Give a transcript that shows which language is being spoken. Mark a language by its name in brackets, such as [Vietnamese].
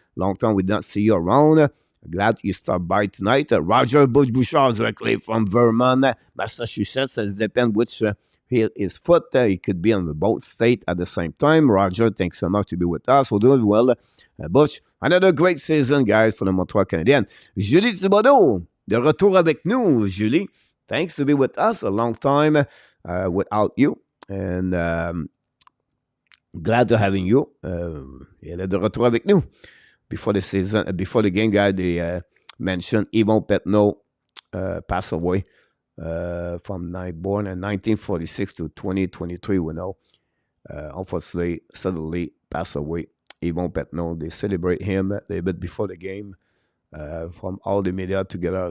[English] Long time we don't see you around. Glad you stopped by tonight. Roger Bush-Bouchard directly from Vermont, Massachusetts. It depends which his foot. He could be on the both state at the same time. Roger, thanks so much to be with us. We're doing well. Bush, another great season, guys, for the Montreal Canadiens. [French] Julie Thibodeau, de retour avec nous. [English] Julie, thanks to be with us. A long time without you. And glad to having you. [French] Elle est de retour avec nous. [English] Before the season, before the game, guys, they mentioned Yvon Petneau passed away from born in 1946 to 2023. We know, unfortunately, suddenly passed away. Yvon Petneau. They celebrate him a little bit before the game from all the media together.